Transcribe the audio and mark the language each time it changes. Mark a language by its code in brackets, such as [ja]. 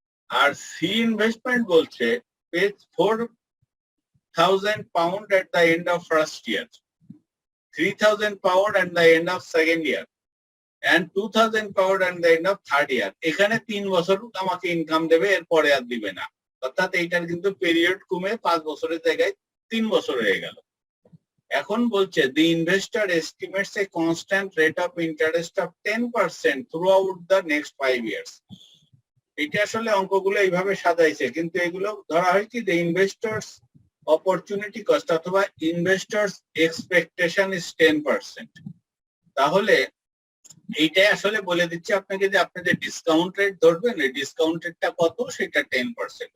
[en] আর C investment pays পেজ 4000 pound at the end of first year, 3000 pound at the end of second year, and 2000 pound at the end of third year. [bn] এখানে 3 বছর আমাকে income দেবে, এরপরে আর দিবে না। অর্থাৎ এইটার কিন্তু পিরিয়ড কমে 5 বছরের জায়গায় 3 বছর হয়ে গেল। এখন বলছে [en] the investor estimates a constant rate of interest of 10% throughout the next 5 years. [bn] এটা আসলে অঙ্কগুলো এইভাবে সাজাইছে, কিন্তু এগুলো ধরা হয় কি যে ইনভেস্টর্স অপরচুনিটি কস্ট অথবা [en] Investors expectation is 10%। [bn] তাহলে এইটাই আসলে বলে দিচ্ছে আপনাকে যে আপনি যে ডিসকাউন্ট রেট ধরবেন, এই ডিসকাউন্ট রেটটা কত, সেটা 10%।